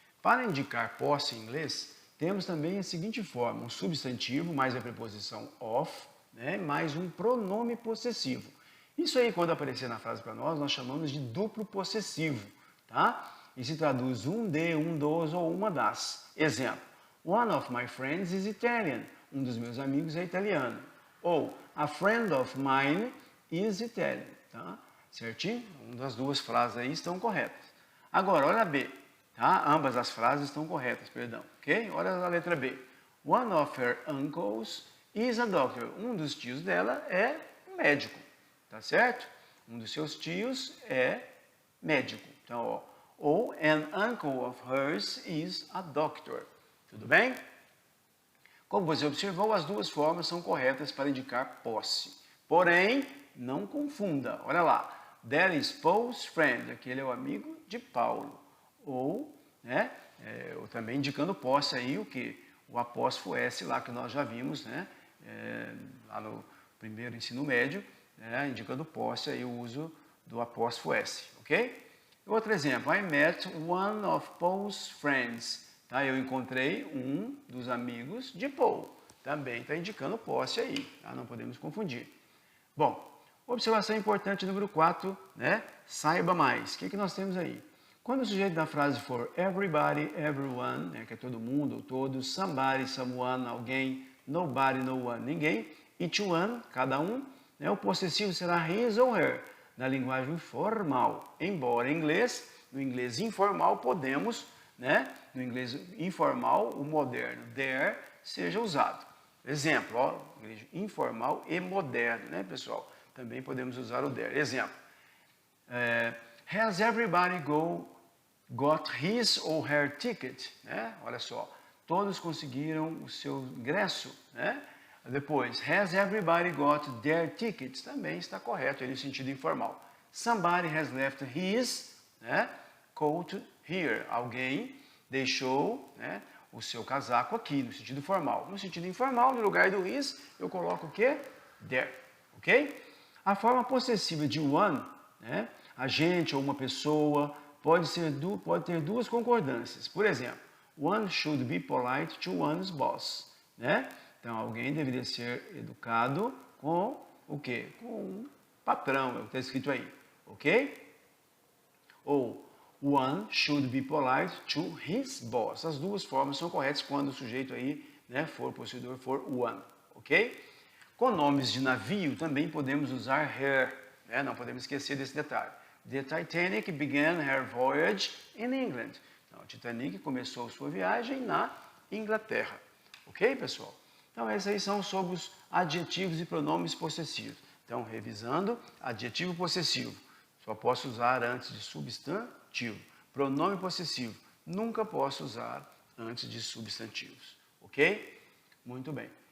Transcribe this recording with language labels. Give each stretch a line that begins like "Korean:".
Portuguese: Para indicar posse em inglês, temos também a seguinte forma, um substantivo mais a preposição of, né, mais um pronome possessivo. Isso aí, quando aparecer na frase para nós chamamos de duplo possessivo, tá? E se traduz um de, um dos ou uma das.
English: Exemplo, one of my friends is Italian.
Portuguese: Um dos meus amigos é italiano.
English: Ou, a friend of mine is Italian, tá?
Portuguese: Certinho? Uma das duas frases aí estão corretas. Agora, olha a B. Tá? Ambas as frases estão corretas, perdão. Ok? Olha a letra B.
English: One of her uncles is a doctor.
Portuguese: Um dos tios dela é um médico. Tá certo? Um dos seus tios é médico. Então, ó,
English: Ou an uncle of hers is a doctor.
Portuguese: Tudo bem? Como você observou, as duas formas são corretas para indicar posse. Porém, não confunda. Olha lá.
English: That is Paul's friend.
Portuguese: Aquele é o amigo de Paulo. Ou, né, também indicando posse aí o que? O apóstrofo S lá que nós já vimos, né, lá no primeiro ensino médio, né, indicando posse aí o uso do apóstrofo S, ok?
English: Outro exemplo, I met one of Paul's friends.
Portuguese: Tá? Eu encontrei um dos amigos de Paul. Também está indicando posse aí, tá? Não podemos confundir. Bom, observação importante número 4, né? Saiba mais. O que nós temos aí? Quando o sujeito da frase for everybody, everyone, né, que é todo mundo, todos, somebody, someone, alguém, nobody, no one, ninguém, each one, cada um, né, o possessivo será his ou her, na linguagem formal. Embora em inglês, no inglês informal, podemos, né, no inglês informal, o moderno, there, seja usado. Exemplo, ó, inglês informal e moderno, né, pessoal? Também podemos usar o there.
English: Exemplo, has everybody got his or her ticket?
Portuguese: Né? Olha só, todos conseguiram o seu ingresso, né?
English: Depois, has everybody got their tickets?
Portuguese: Também está correto, no sentido informal.
English: Somebody has left his, né, coat here.
Portuguese: Alguém deixou, né, o seu casaco aqui, no sentido formal. No sentido informal, no lugar do his, eu coloco o quê? There, ok? A forma possessiva de one, né, a gente ou uma pessoa, pode ter duas concordâncias.
English: Por exemplo, one should be polite to one's boss, né?
Portuguese: Então, alguém deveria ser educado com o quê? Com um patrão, é o que está escrito aí, ok?
English: Ou, one should be polite to his boss.
Portuguese: As duas formas são corretas quando o sujeito aí, né, for, o possuidor for one, ok? Com nomes de navio também podemos usar her, né? Não podemos esquecer desse detalhe.
English: The Titanic began her voyage in England.
Portuguese: Então, o Titanic começou sua viagem na Inglaterra, ok, pessoal? Então, esses aí são sobre os adjetivos e pronomes possessivos. Então, revisando, adjetivo possessivo, só posso usar antes de substantivo. Pronome possessivo, nunca posso usar antes de substantivos, ok? Muito bem.